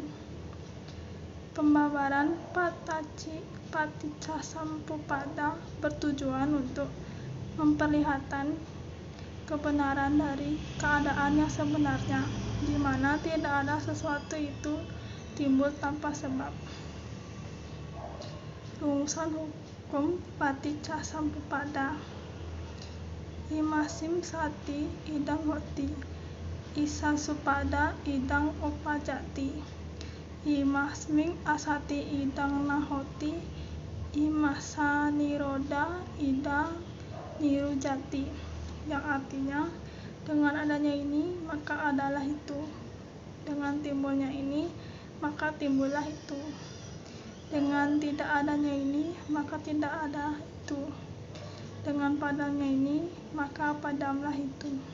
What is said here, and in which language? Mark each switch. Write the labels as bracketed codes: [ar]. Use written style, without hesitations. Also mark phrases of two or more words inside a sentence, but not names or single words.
[id] Pembabaran Paticcasamuppada bertujuan untuk memperlihatkan kebenaran dari keadaan yang sebenarnya, di mana tidak ada sesuatu itu timbul tanpa sebab. Rumusan hukum Paticcasamuppada: [pi] Imasim sati idang hoti, isa supada idang upajati, imasming asati idang nahoti, imasa niroda idang nirujati. [id] Yang artinya, dengan adanya ini maka adalah itu, dengan timbulnya ini maka timbullah itu, dengan tidak adanya ini maka tidak ada itu, dengan padamnya ini maka padamlah itu.